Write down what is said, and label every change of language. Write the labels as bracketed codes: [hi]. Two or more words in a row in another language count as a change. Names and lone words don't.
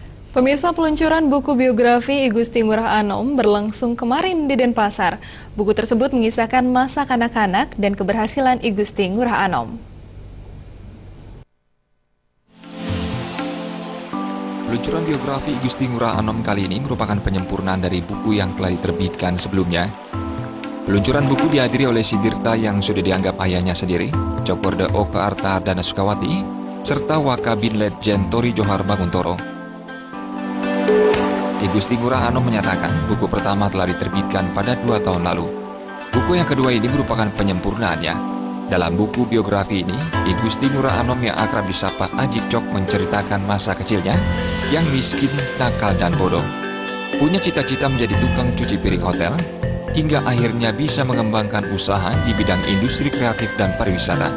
[id] Pemirsa, peluncuran buku biografi I Gusti Ngurah Anom berlangsung kemarin di Denpasar. Buku tersebut mengisahkan masa kanak-kanak dan keberhasilan I Gusti Ngurah Anom. Peluncuran biografi I Gusti Ngurah Anom kali ini merupakan penyempurnaan dari buku yang telah diterbitkan sebelumnya. Peluncuran buku dihadiri oleh Sidirta yang sudah dianggap ayahnya sendiri, Cokorde Oka Arta Ardana Sukawati, serta Wakabin Letjen Tori Johar Baguntoro. I Gusti Ngurah Anom menyatakan buku pertama telah diterbitkan pada 2 tahun lalu. Buku yang kedua ini merupakan penyempurnaannya. Dalam buku biografi ini, I Gusti Ngurah Anom yang akrab disapa Ajik Cok menceritakan masa kecilnya yang miskin, nakal, dan bodoh. Punya cita-cita menjadi tukang cuci piring hotel, hingga akhirnya bisa mengembangkan usaha di bidang industri kreatif dan pariwisata.